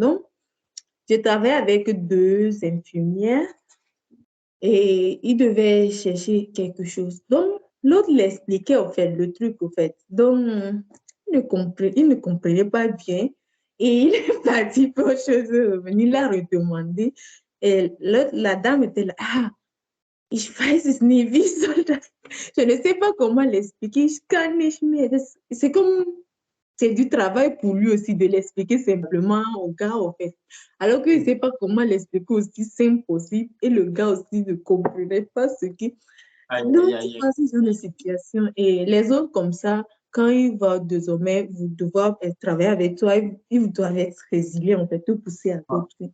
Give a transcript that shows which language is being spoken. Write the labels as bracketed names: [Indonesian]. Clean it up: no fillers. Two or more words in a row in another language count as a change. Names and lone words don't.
[French] Donc, je travaillais avec deux infirmières et il devait chercher quelque chose. Donc, l'autre l'expliquait, au fait, le truc, au fait. Donc, il ne comprenait pas bien. Et il est parti pour autre chose, revenu, il a redemandé. Et la dame était là, [German] ah, ich weiß es nicht, wie soll das? [French] Je ne sais pas comment l'expliquer. [German] Ich kann nicht mehr. [French] C'est comme c'est du travail pour lui aussi de l'expliquer simplement au gars, en fait. Alors qu'il ne sait pas comment l'expliquer aussi simple possible et le gars aussi ne comprenait pas ce qui. Aïe, Donc, aïe, tu aïe, aïe. vois ce genre de situation. Et les autres, comme ça, quand ils vont désormais vous devoir travailler avec toi, ils doivent être résilients, en fait, te pousser à d'autres trucs.